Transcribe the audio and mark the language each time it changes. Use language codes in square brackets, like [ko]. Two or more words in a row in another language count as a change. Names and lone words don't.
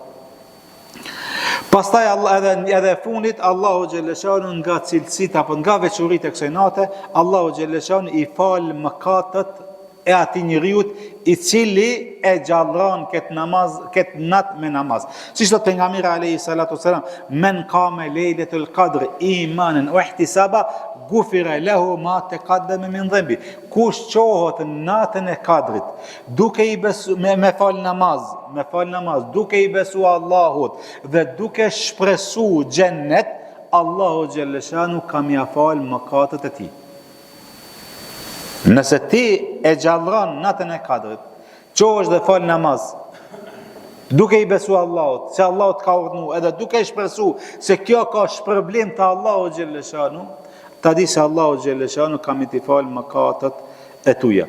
[sq] Pastaj edhe fundit [ar] الله جل شأنه [sq] nga cilësitë apo nga veçoritë e kësaj nate, [ar] الله جل شأنه [sq] I fal mëkatet e atij njeriu i cili e gjallron këtë natë me namaz. Siç thot pejgamberi [ar] عليه الصلاة والسلام, من قام ليلة القدر إيمانا واحتسابا غفر له ما تقدم من ذنبه. [sq] Kush qohet natën e kadrit duke i besu me fal namaz, duke i besu Allahut dhe duke shpresu xhennet, [ar] الله جل شأنه [sq] kam ia fal mëkatet e tij. Nëse ti e gjallron natën e kadrit, qohesh dhe fal namaz, duke i besu Allahut, se Allahu të ka urdhëruar, edhe duke i shpresu se kjo ka shpërblim të [ar] الله جل شأنه, [sq] ta di se [ar] الله جل شأنه [sq] kam i t'i fal mëkatet e tuja.